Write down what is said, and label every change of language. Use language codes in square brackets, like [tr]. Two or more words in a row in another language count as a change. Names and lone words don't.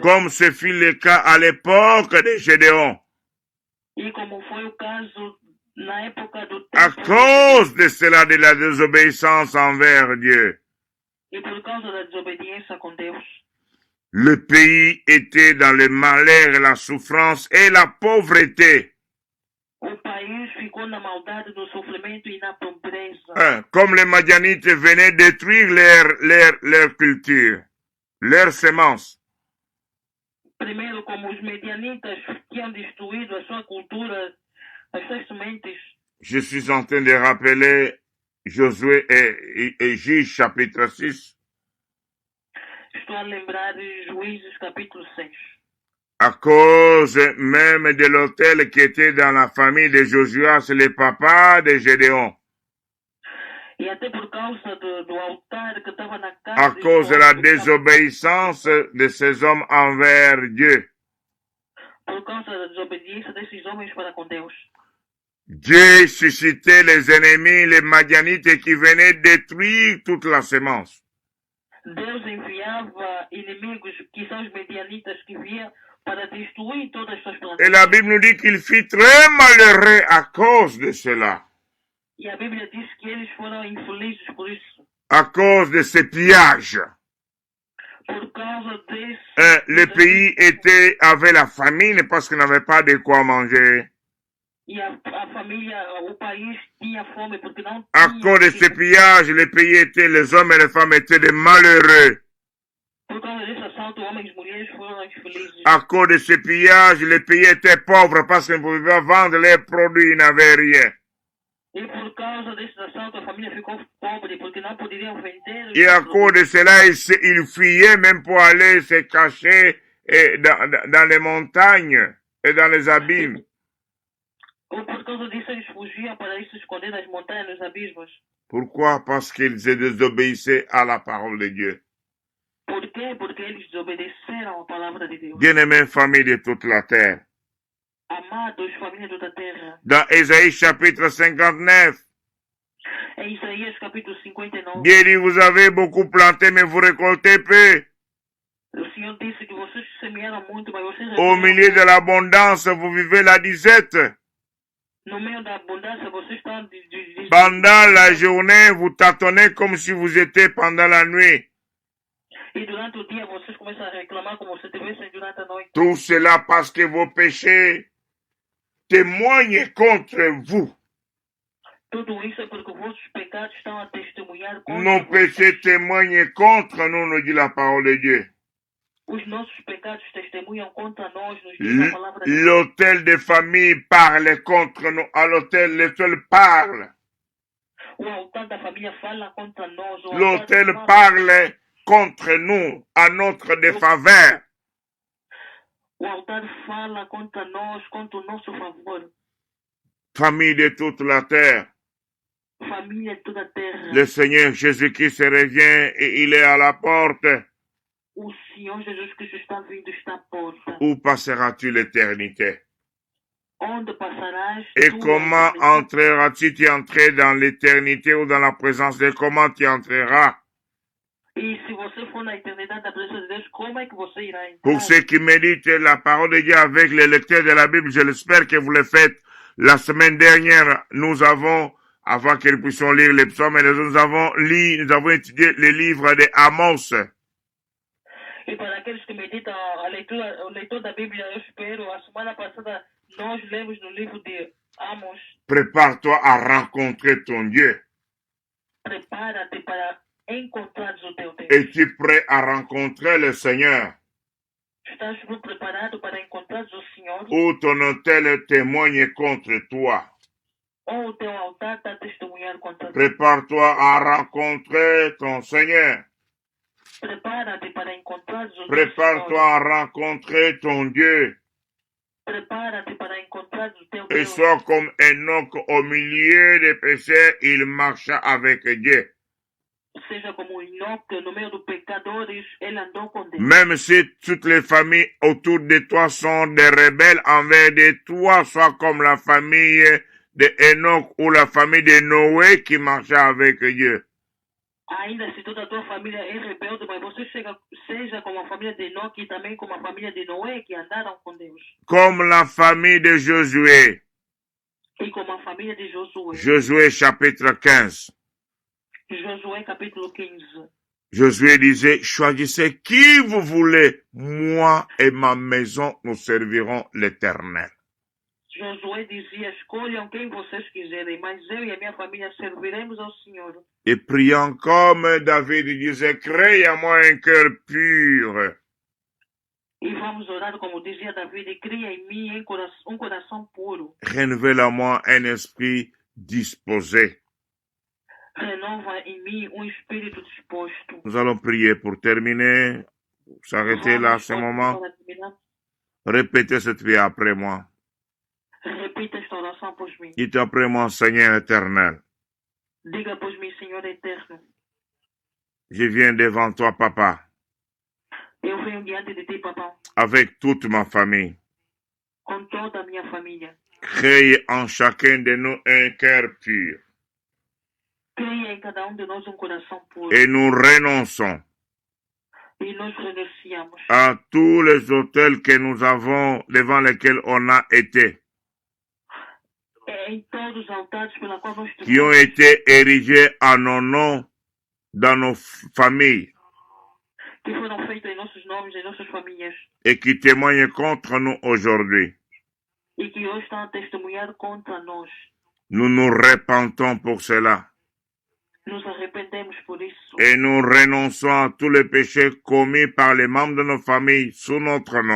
[fr] Comme ce fut le cas à l'époque de Gédéon. [pt] E como foi o caso na época do tempo. [fr] À cause de cela, de la désobéissance envers Dieu. [pt] E por causa da desobediência com Deus. [fr] Le pays était dans le malheur, la souffrance et la pauvreté. [pt] O país ficou na maldade, no sofrimento e na pobreza. [fr] Comme les Madianites venaient détruire leur culture, leurs semences. [pt] Primeiro, como os medianitas tinham destruído a sua cultura, as suas sementes. [fr] Je suis en train de rappeler Josué et Juges chapitre 6. [pt] Estou a lembrar de Juízes capítulo 6. [fr] À cause même de l'autel qui était dans la famille de Josué, c'est le papa de Gédéon. [pt] E até por causa do altar que estava na casa. [fr] À cause de la désobéissance de ces hommes envers Dieu. [pt] Por causa da desobediência desses homens para com Deus. [fr] Dieu suscitait les ennemis, les Madianites qui venaient détruire toute la semence. [pt] Deus enviava inimigos, que são os medianitas, que vinham para destruir todas as suas [fr] Et [pt] plantações. [fr] la Bible nous dit qu'il fit très malheureux à cause de cela, [pt] E a Bíblia diz que eles foram infelizes por isso, [fr] à cause de ces pillages. [pt] por causa desse. [fr] Le pays avait la famine parce qu'il n'avait pas de quoi manger. [pt] E a família, o país tinha fome porque não [fr] À [pt] tinha. [fr] cause de ces pillages, les hommes et les femmes étaient des malheureux. [pt] Por causa desse assalto, homens e mulheres foram infelizes. [fr] À cause de ces pillages, les pays étaient pauvres parce qu'ils ne pouvaient pas vendre leurs produits, ils n'avaient rien. [pt] E por causa desse assalto, a família ficou pobre porque não poderiam vender. [fr] Et à cause de cela, ils fuyaient même pour aller se cacher dans les montagnes et dans les abîmes. [pt] Ou por causa disso, eles fugiam para ir se esconder nas montanhas, nos abismos. [fr] Pourquoi? Parce qu'ils désobéissaient à la parole de Dieu. [pt] Por quê? Porque eles desobedeceram a palavra de Deus. [fr] Bien-aimés, famille de toute la terre. [pt] Amados, família de toda a terra. [fr] Dans Ésaïe chapitre 59, [pt] Em Isaías capítulo 59, [fr] Dieu dit, vous avez beaucoup planté, mais vous récoltez peu. [pt] o Senhor disse que vocês semearam muito, mas vocês [fr] Au milieu de l'abondance, vous vivez la disette. [pt] no meio da abundância, vocês estão [fr] Pendant la journée, vous tâtonnez comme si vous étiez pendant la nuit. [pt] E durante o dia, vocês começam a reclamar como se tivessem durante a noite. [fr] Tout cela parce que vos péchés témoignent contre vous. [pt] Tudo isso é porque os vossos pecados estão a testemunhar contra [fr] Nos péchés [pt] vocês. [fr] témoignent contre nous, nous dit la parole de Dieu. [pt] Os nossos pecados testemunham contra nós, nos diz a palavra de Deus. [fr] L'hôtel de famille parle contre nous. À l'hôtel parle. [pt] O altar da família fala contra nós. O [fr] L'hôtel [pt] altar [fr] parle contre nous, à notre défaveur. [pt] O altar fala contra nós, contra o nosso favor. [fr] Famille de toute la terre. [pt] Família de toda a terra. [fr] Le Seigneur Jésus-Christ revient et il est à la porte. [pt] O Senhor Jesus Cristo está vindo, está à porta. [fr] Où passeras-tu l'éternité? [pt] Onde passarás? [fr] Et tu comment entreras-tu? Tu entrais dans l'éternité ou dans la présence de comment tu entreras? [pt] E se você for na eternidade da presença de Deus, como é que você irá entrar? [fr] Pour ceux qui méditent la parole de Dieu avec les lecteurs de la Bible, je l'espère que vous le faites. La semaine dernière, nous avons, avant que nous puissions lire les psaumes, nous avons étudié les livres de Amos. [pt] E para aqueles que meditam o leitor da Bíblia, eu espero, a semana passada nós lemos no livro de Amos. [fr] Prépare-toi à rencontrer ton Dieu. [pt] Prepara-te para encontrares o teu Deus. [fr] Es-tu prêt à rencontrer le Seigneur? [pt] Estás preparado para encontrares o Senhor? [fr] Ou ton hôtel témoigne contre toi? [pt] Ou o teu altar está a testemunhar contra ti? [fr] Prépare-toi à rencontrer ton Seigneur. [pt] Prepara-te para encontrares o teu [fr] Prépare-toi [pt] Senhor. [fr] à rencontrer ton Dieu. [pt] Prepara-te para encontrares o teu [fr] Et [pt] Deus. [fr] sois comme Enoch au milieu des pécheurs, il marcha avec Dieu. [pt] Seja como Enoque, no meio dos pecadores, ele andou com Deus. [fr] Même si toutes les familles autour de toi sont des rebelles envers de toi, sois comme la famille de Enoch ou la famille de Noé qui marchait avec Dieu. [pt] Ainda se toda a tua família é rebelde, mas você seja como a família de Enoque e também como a família de Noé, que andaram com Deus. [fr] Comme la famille de Josué. [pt] E como a família de Josué. [fr] Josué chapitre 15. [pt] Josué capítulo 15. [fr] Josué disait, choisissez qui vous voulez, moi et ma maison, nous servirons l'Éternel. [pt] Josué dizia, escolham quem vocês quiserem, mas eu e a minha família serviremos ao Senhor. [fr] Et priant comme David disait, crée à moi un cœur pur. [pt] E vamos orar como dizia David, cria em mim um coração puro. [fr] Renouvelle à moi un esprit disposé. [pt] Renova em mim um espírito disposto. [fr] Nous allons prier pour terminer. S'arrêter là à ce moment. Répétez cette prière après moi. [pt] Repita esta oração após mim. [fr] Dites après moi, Seigneur éternel. [pt] Diga após mim, Senhor eterno. [fr] Je viens devant toi, Papa, [pt] Eu venho diante de ti, papá, [fr] avec toute ma famille. [pt] com toda a minha família. [fr] Crée en chacun de nous un cœur pur. [pt] Cria em cada de nós coração puro. [fr] Et nous renonçons [pt] E nós renunciamos [fr] à tous les autels que nous avons devant lesquels on a été, [pt] em todos os altares pela qual nós [fr] qui ont été érigés à nos noms dans nos familles [pt] que foram feitos em nossos nomes, em nossas famílias, [fr] et qui témoignent contre nous aujourd'hui. [pt] e que hoje estão a testemunhar contra nós. [fr] Nous nous repentons pour cela. [pt] Nos arrependemos por isso. [fr] Et nous renonçons à tous les péchés commis par les membres de nos familles sous notre nom.